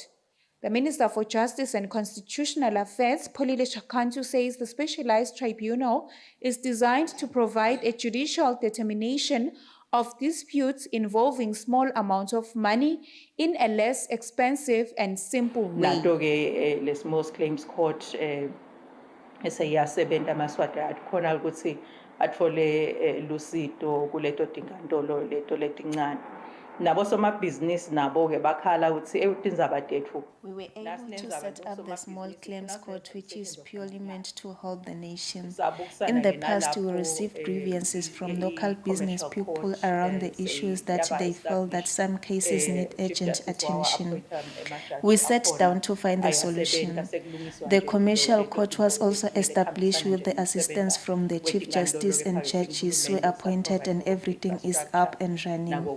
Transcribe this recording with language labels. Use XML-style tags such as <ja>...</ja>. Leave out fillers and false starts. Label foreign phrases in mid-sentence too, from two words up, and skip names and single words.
<en>The Minister for Justice and Constitutional Affairs, Polile Shakantu, says the specialized tribunal is designed to provide a judicial determination of disputes involving small amounts of money in a less expensive and simple way.</en> <ss>Nanto-ke le Small Claims Court eseyasebenta Maswati akhona ukuthi athole lusito kuleto tinkantolo leto letincane. Nabo somabhizinisi nabo-ke bakhala ukuthi tindzaba tethu.</ss> <en>We were able to set up the Small Claims Court, which is purely meant to help the nation. In the past, we received grievances from local business people around the issues that they felt that some cases need urgent attention. We sat down to find the solution. The commercial court was also established with the assistance from the Chief Justice and judges were appointed, and everything is up and running.</en>